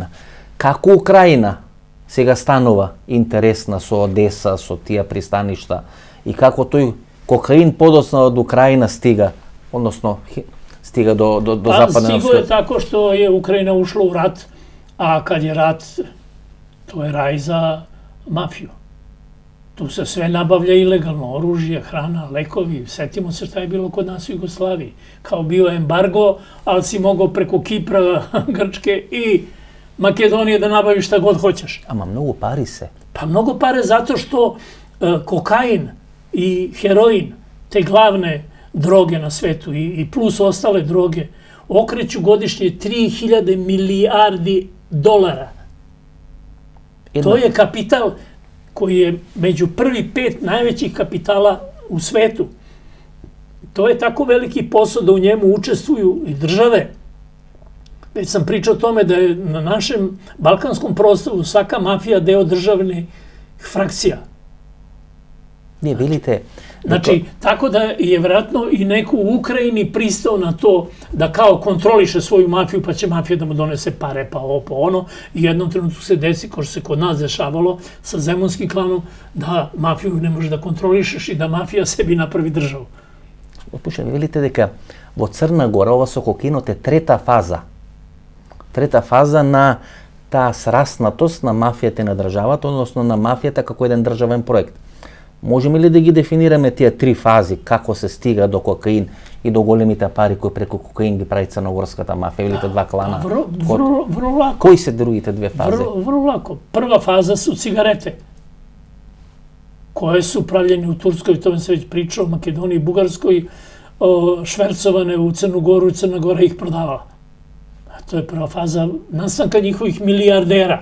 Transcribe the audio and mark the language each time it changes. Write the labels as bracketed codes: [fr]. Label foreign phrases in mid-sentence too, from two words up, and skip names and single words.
[mk] Како Украина сега станува интересна со Одеса, со тие пристаништа и како тој кокаин подоцна од Украина стига, односно стига до западна [sr] Стиго е тако што е Украина ушла у рат, а kad je rat, to je raj za mafiju. Tu se sve nabavlja ilegalno, oružje, hrana, lekovi. Setimo se šta je bilo kod nas u Jugoslaviji. Kao bio embargo, ali si mogao preko Kipra, Grčke i Makedonije da nabaviš šta god hoćeš. [mk] Ама многу пари се. [sr] Pa mnogo pare zato što kokain i heroin, te glavne droge na svetu i plus ostale droge, okreću godišnje 3000 milijardi dolara. To je kapital koji je među prvi 5 najvećih kapitala u svetu. To je tako veliki posao da u njemu učestvuju i države. Već sam pričao o tome da je na našem balkanskom prostoru svaka mafija deo državnih frakcija. [mk] Не, видите... [sr] Znači, tako da je vjerojatno i neko u Ukrajini pristao na to da kao kontroliše svoju mafiju, pa će mafija da mu donese pare, pa ovo, pa ono. I jednom trenutku se desi, kao što se kod nas dešavalo sa zemunskim klanom, da mafiju ne može da kontrolišeš i da mafija sebi napravi državu. [mk] Пуша, ви видите дека во Црна Гора ова со кокаинот е трета фаза. Трета фаза на таа сраснатост на мафијата на државата, односно на мафијата како еден државен проект. Можеме ли да ги дефинираме тие три фази, како се стига до кокаин и до големите пари кои преку кокаин ги прави црногорската мафија, велите два клана? [sr] Vrlo lako. [mk] Кои се другите две фази? [sr] Vrlo lako. Prva faza su cigarete, koje su pravljene u Turskoj, to sam već pričao, Makedoniji, Bugarskoj, švercovane u Crnu Goru i Crna Gora ih prodavala. To je prva faza nastanka njihovih milijardera.